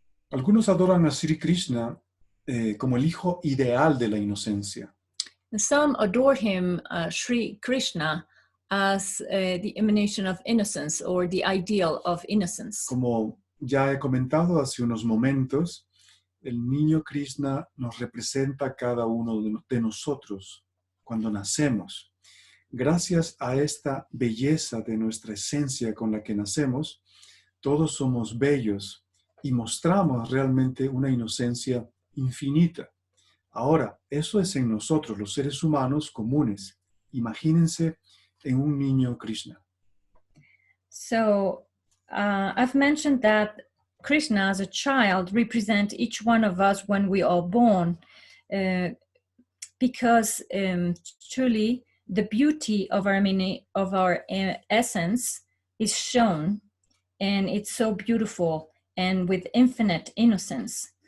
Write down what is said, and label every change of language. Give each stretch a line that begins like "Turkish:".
Spanish: Algunos adoran a Sri Krishna como el hijo ideal de la inocencia.
English: And some adore him, Sri Krishna, as the emanation of innocence or the ideal of innocence.
Spanish: Como ya he comentado hace unos momentos, el niño Krishna nos representa a cada uno de nosotros cuando nacemos. Gracias a esta belleza de nuestra esencia con la que nacemos, todos somos bellos y mostramos realmente una inocencia infinita. Ahora, eso es en nosotros, los seres humanos comunes. Imagínense en un niño Krishna.
English: So, I've mentioned that Krishna as a child represents each one of us when we are born, because truly the beauty of our essence is shown, and it's so beautiful and with infinite innocence.